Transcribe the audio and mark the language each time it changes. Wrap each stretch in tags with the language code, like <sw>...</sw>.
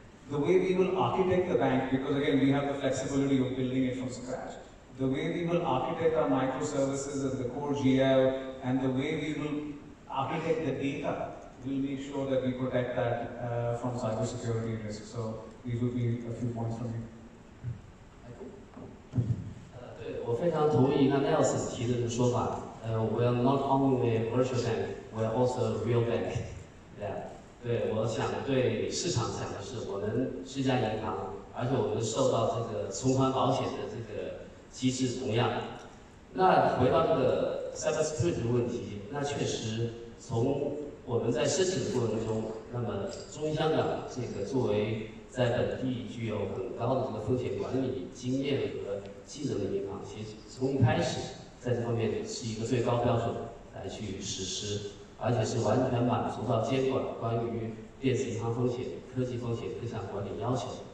<en>The way we will architect the bank, because again, we have the flexibility of building it from scratch. The way we will architect our microservices as the core GL, and the way we will architect the data, will make sure that we protect that from cybersecurity risk. So these will be a few points from me.</en> <zh>对，我非常同意刚才 Nelson 提的这个说法。</zh> <en>We are not only a virtual bank, we are also a real bank. Yeah.</en> <zh>对，我想对市场讲的是，我们是一家银行，而且我们受到这个存款保险的机制同样。那回到这个 cybersecurity 的问题，那确实从我们在申请的过程中，那么中英香港这个作为在本地具有很高的这个风险管理经验和技能的银行，其实从一开始在这方面是一个最高标准来去实施，而且是完全满足到监管关于电子银行风险、科技风险各项管理要求。</zh>